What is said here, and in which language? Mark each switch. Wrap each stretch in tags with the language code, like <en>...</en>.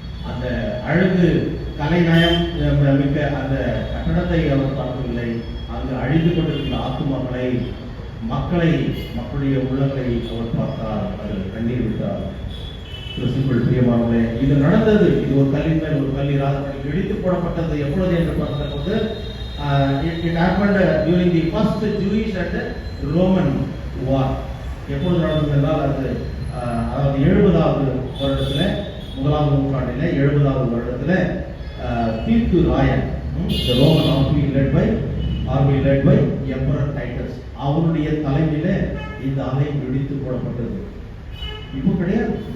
<ta>அந்த அழகு கலைநயம் மிக்க அந்த கட்டடத்தை அவர் பார்க்கவில்லை. அங்கு அழிந்து கொண்டிருக்கிற ஆத்துமாக்களை, மக்களுடைய உள்ளங்களை அவர் பார்த்தார். அது கண்ணீர் விட்டார். கிறிஸ்துவுக்குள் பிரியமானவர்களே, இது நடந்தது. இது ஒரு கல்லின் மேல் ஒரு கல் இராதபடி இடித்து போடப்பட்டது எப்பொழுது என்று பார்த்த போது</ta> <en>It happened during the first Jewish and Roman war.</en> <ta>எப்பொழுது நடந்தது என்றால் அது அதாவது 70வது வருடத்தில், முதலாவது நூற்றாண்டில் 70வது வருடத்தில் தீர்க்கு Rayan,</ta> <en>the Roman army led by Emperor Titus,</en> <ta>அவருடைய தலைமையில இந்த ஆலயம் இடித்து போடப்பட்டது. இப்போ கிடையாது.</ta>